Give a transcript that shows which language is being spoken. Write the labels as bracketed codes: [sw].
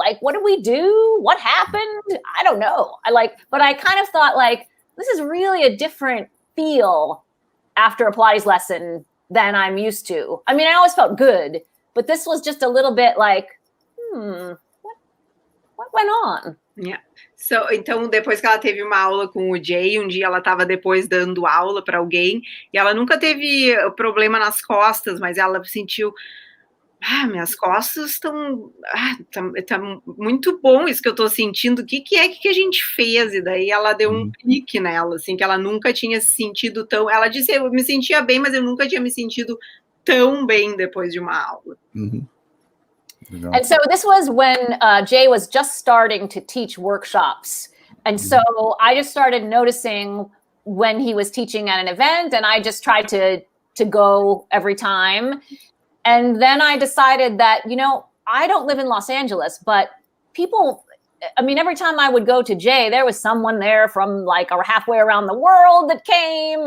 [en] Like, what did we do? What happened? I don't know. But I kind of thought like, this is really a different feel after a Pilates lesson than I'm used to. I mean, I always felt good, but this was just a little bit like, what went on? Yeah. [pt] Então, depois que ela teve uma aula com o Jay, um dia ela estava depois dando aula para alguém, e ela nunca teve problema nas costas, mas ela sentiu, minhas costas estão, tá muito bom isso que eu estou sentindo, o que a gente fez? E daí ela deu um clique nela, assim, que ela nunca tinha se sentido tão, ela disse, eu me sentia bem, mas eu nunca tinha me sentido tão bem depois de uma aula. [en] And so this was when Jay was just starting to teach workshops. And so I just started noticing when he was teaching at an event, and I just tried to go every time. And then I decided that, I don't live in Los Angeles, but people, I mean, every time I would go to Jay, there was someone there from like halfway around the world that came.